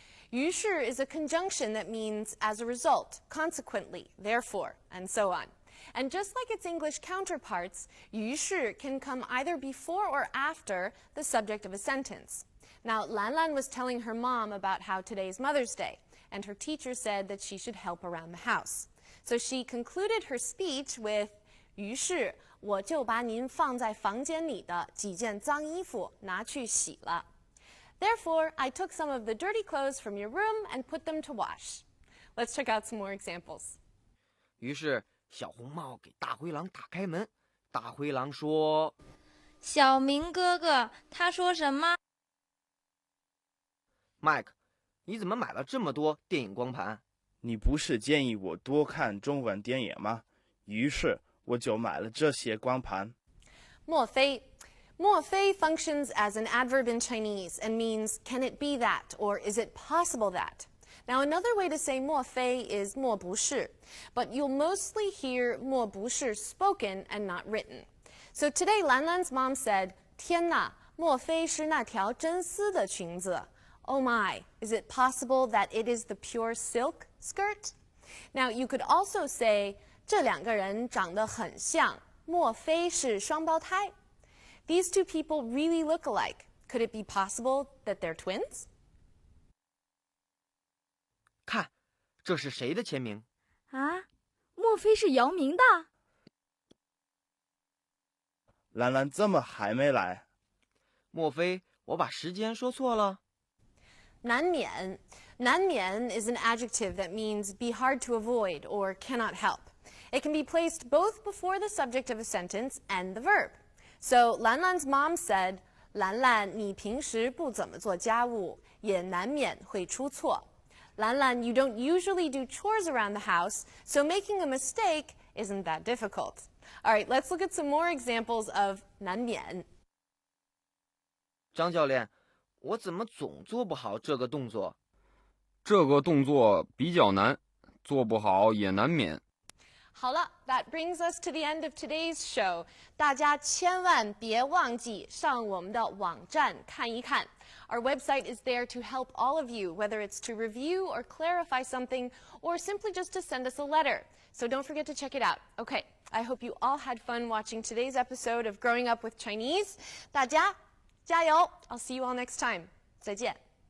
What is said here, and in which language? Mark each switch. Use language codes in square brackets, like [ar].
[en] 于是 is a conjunction that means as a result, consequently, therefore, and so on. And just like its English counterparts, 于是 can come either before or after the subject of a sentence. Now, Lan Lan was telling her mom about how today's Mother's Day, and her teacher said that she should help around the house. So she concluded her speech with [zh] 于是我就把您放在房间里的几件脏衣服拿去洗了. [en] Therefore, I took some of the dirty clothes from your room and put them to wash. Let's check out some more examples. [zh] 于是小红帽给大灰狼打开门，大灰狼说：“ 小明哥哥，他说什么？” 麦克，你怎么买了这么多电影光盘？你不是建议我多看中文电影吗？于是我就买了这些光盘。 [en] 莫非 functions as an adverb in Chinese and means can it be that or is it possible that? Now, another way to say 莫非 is 莫不是, but you'll mostly hear 莫不是 spoken and not written. So today, Lan Lan's mom said, [zh] 天哪，莫非是那条真丝的裙子? [en] Oh my, is it possible that it is the pure silk skirt? Now, you could also say, [zh] 这两个人长得很像，莫非是双胞胎? [en] These two people really look alike. Could it be possible that they're twins? [zh] 看，这是谁的签名？啊，莫非是姚明的？兰兰怎么还没来？莫非我把时间说错了？ [en] 难免 is an adjective that means be hard to avoid or cannot help. It can be placed both before the subject of a sentence and the verb. So Lan Lan's mom said, [zh] 兰兰，你平时不怎么做家务，也难免会出错。 [en] Lan Lan, you don't usually do chores around the house, so making a mistake isn't that difficult. All right, let's look at some more examples of 难免. [zh] 张教练，我怎么总做不好这个动作？这个动作比较难，做不好也难免。好了， [en] that brings us to the end of today's show. [zh] 大家千万别忘记上我们的网站看一看。 [en] Our website is there to help all of you, whether it's to review or clarify something, or simply just to send us a letter. So don't forget to check it out. Okay, I hope you all had fun watching today's episode of Growing Up with Chinese. [zh] 大家加油! [en] I'll see you all next time. [zh] 再见。